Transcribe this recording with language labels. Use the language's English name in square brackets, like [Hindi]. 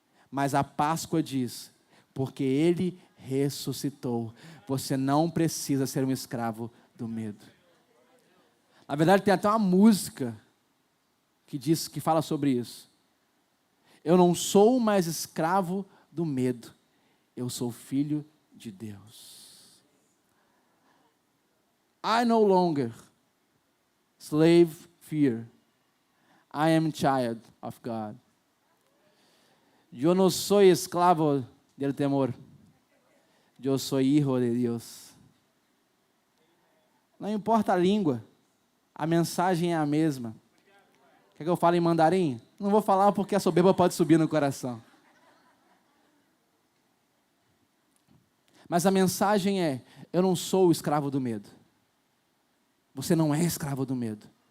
[Portuguese] Mas a Páscoa diz, porque Ele ressuscitou, você não precisa ser um escravo do medo. Na verdade tem até uma música que fala sobre isso. Eu não sou mais escravo do medo, eu sou filho de Deus. [English] I no longer slave fear, I am child of God. [Spanish] Yo no soy esclavo del temor, yo soy hijo de Dios. [Portuguese] Não importa a língua, a mensagem é a mesma. Quer que eu fale em mandarim? Não vou falar porque a soberba pode subir no coração. Mas a mensagem é, eu não sou o escravo do medo. Você não é escravo do medo.